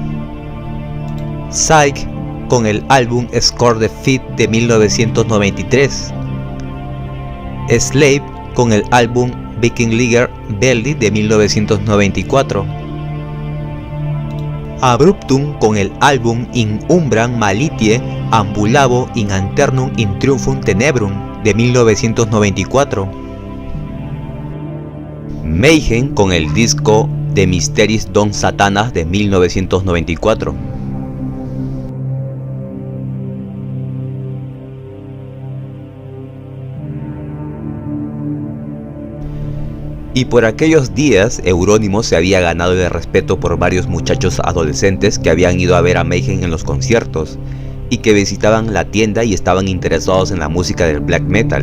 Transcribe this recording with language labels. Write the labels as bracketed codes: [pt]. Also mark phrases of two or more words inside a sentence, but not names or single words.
[es] Psyche con el álbum Score the Feet de 1993. Slave con el álbum Viking Liger Belly de 1994. Abruptum con el álbum In Umbram Malitie Ambulavo in Anternum in Triumphum Tenebrum de 1994. Mayhem con el disco The Mysteries Don Satanas de 1994. Y por aquellos días, Euronymous se había ganado el respeto por varios muchachos adolescentes que habían ido a ver a Mayhem en los conciertos y que visitaban la tienda y estaban interesados en la música del black metal.